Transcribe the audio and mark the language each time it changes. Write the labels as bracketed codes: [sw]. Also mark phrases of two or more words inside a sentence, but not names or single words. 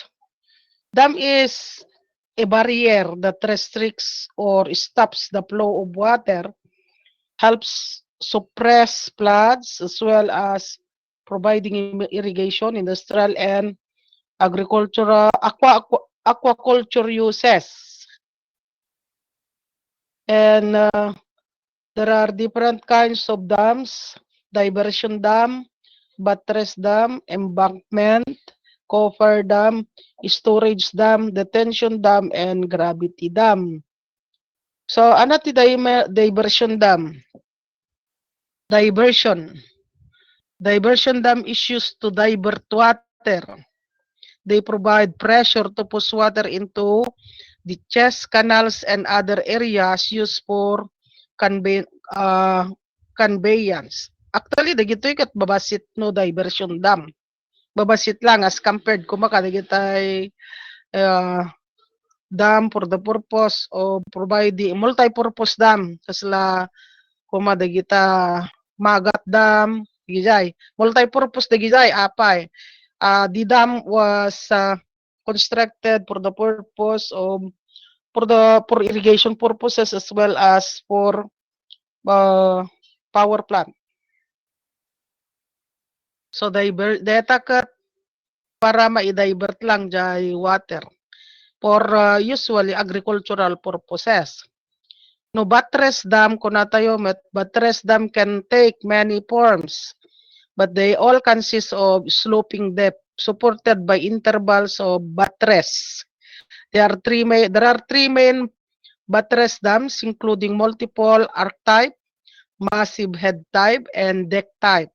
[en] Dam is a barrier that restricts or stops the flow of water, helps suppress floods, as well as providing irrigation, industrial, and agricultural, aquaculture uses. And there are different kinds of dams: diversion dam, buttress dam, embankment, coffer dam, storage dam, detention dam, and gravity dam. So, [ilo] ano ti [en] diversion dam? Diversion. Diversion dam is used to divert water. They provide pressure to push water into the chest canals and other areas used for conveyance. Actually, [ilo] dagito kat babasit no [en] diversion dam. [ilo] Babasit lang [en] as compared [ilo] kumaka dagitay dam [en] for the purpose of providing multi-purpose dam [ilo] kasla kuma dagita magat dam digijay multi-purpose digijay apay. [en] The dam was constructed for the purpose of for irrigation purposes as well as for power plant. [ilo] So data kat para ma-divert lang jay water [en] for usually agricultural purposes. No buttress dam [ilo] kuna tayo [en] buttress dam can take many forms, but they all consist of sloping depth supported by intervals of buttress. There are three main buttress dams, including multiple arc type, massive head type, and deck type.